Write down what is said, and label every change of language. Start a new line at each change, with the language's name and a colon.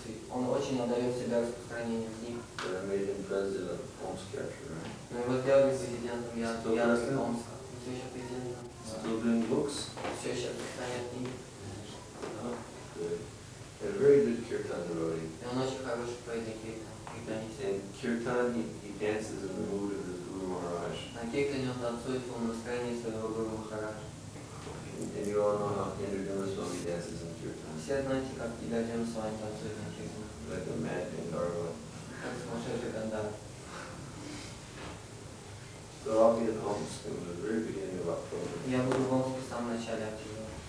Russian: Он очень отдает себя распространению книг.
English: But I made him president of Omsk chapter, right?
Russian: Но его сделали президентом Омска. все еще президентом.
English: Still doing books?
Russian: Все еще распространяет книги.
English: Oh, good. And a very good kirtan devotee.
Russian: И он очень хороший поэт киртанист.
English: And kirtan, he dances in the mood of his Guru Maharaj.
Russian: На киртане он танцует в настроении своего Гуру Махараджа.
English: And you all know how Govinda Swami dances in kirtan.
Russian: Все знаете, как Govinda Swami танцует на киртане.
English: Like a mad Gandharva.
Russian: Как сумасшедший Гандхарва.
English: So I'll be at Omsk in the very beginning of October.
Russian: Я буду в Омске в самом начале октября.